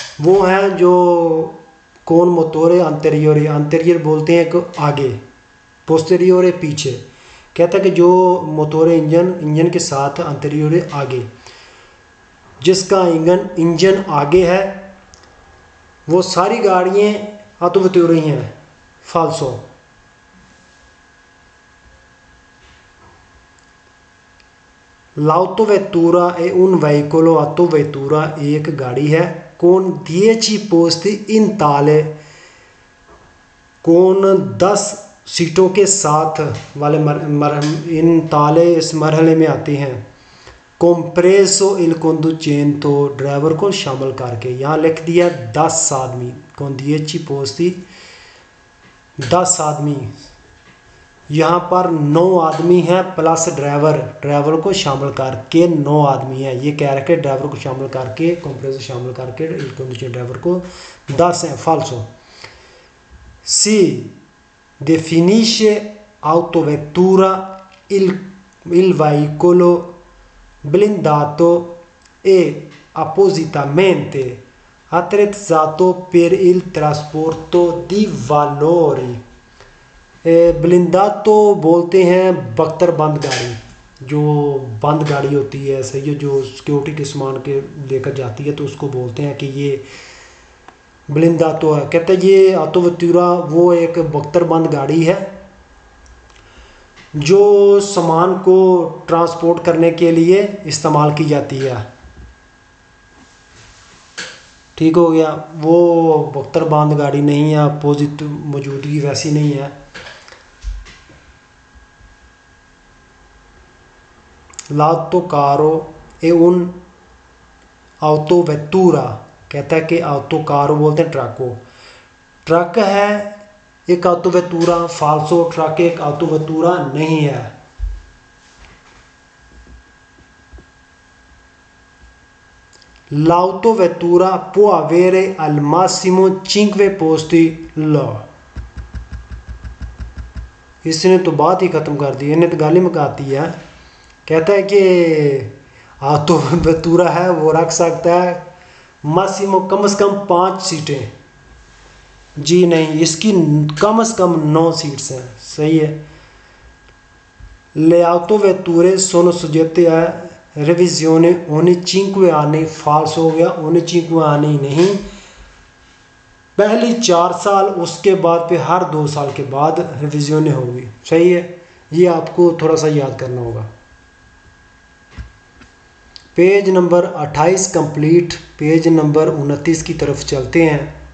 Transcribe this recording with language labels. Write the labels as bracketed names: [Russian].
[Hindi] वो हैं जो कौन मोटोरे अंतरियोरे, अंतरियर बोलते हैं कि आगे, पोस्टेरियोरे पीछे, कहता है कि जो मोटोरे इंजन के साथ अंतरियोरे आगे, जिसका इंजन आगे है वो सारी गाड़ियाँ ऑटोवेहिकल ही हैं, फाल्सो। [Italian] L'autovettura è un veicolo, [Hindi] ऑटोवेहिकल एक गाड़ी है, [Italian] con 10 posti in tale, con 10 [Hindi] सीटों के साथ वाले इन ताले इस मरहले में आते हैं। [Italian] कॉम्प्रेसो इल conducente [Hindi] ड्राइवर को शामिल करके, यहाँ लिख दिया 10 आदमी, [Italian] con 10 posti [Hindi] 10 आदमी, यहाँ पर 9 आदमी हैं प्लस ड्राइवर को शामिल करके 9 आदमी हैं। ये कह रखे ड्राइवर को शामिल करके, कॉम्प्रेसो शामिल करके [Italian] इल conducente [Hindi] ड्राइवर को 10 हैं। फाल्सो। [Italian] सी definisce autovettura il veicolo blindato e appositamente attrezzato per il trasporto di valori। [Hindi] ब्लिंदातो बोलते हैं बख्तर बंद गाड़ी, जो बंद गाड़ी होती है, सही है, जो सिक्योरिटी के सामान के लेकर जाती है, तो उसको बोलते हैं कि ये ब्लिंदातो है। कहते हैं ये ऑटोवेटूरा वो एक बख्तर बंद गाड़ी है जो सामान को ट्रांसपोर्ट करने के लिए इस्तेमाल की जाती है। ठीक हो गया, वो बख्तर बंद गाड़ी नहीं है, अपोजिट मौजूदगी वैसी नहीं है। लाटोकारो ए उन ऑटोवेटूरा, कहता है कि ऑटोकारो बोलते हैं ट्रक को, ट्रक है एक ऑटोवेटूरा। फाल्सो, ट्रक एक ऑटोवेटूरा नहीं है। [Italian] l'autovettura può avere al massimo 5 posti लो। [Hindi] इसने तो बात ही ख़त्म कर दी, इन्हें तो गाली मकाती है। कहता है कि ऑटोवेटूरा है वो रख सकता है मासिमो कम से कम 5 सीटें। जी नहीं, इसकी कम से कम 9 सीट्स हैं। सही है। [Italian] le autovetture sono soggette a revisione ogni 5 anni। [Hindi] False हो गया, [Italian] ogni 5 anni [Hindi] नहीं, पहली 4 साल, उसके बाद पे हर 2 साल के बाद रिविजन होगी। सही है, ये आपको थोड़ा सा याद करना होगा। Page number 28 complete. Page number 29 की तरफ चलते हैं।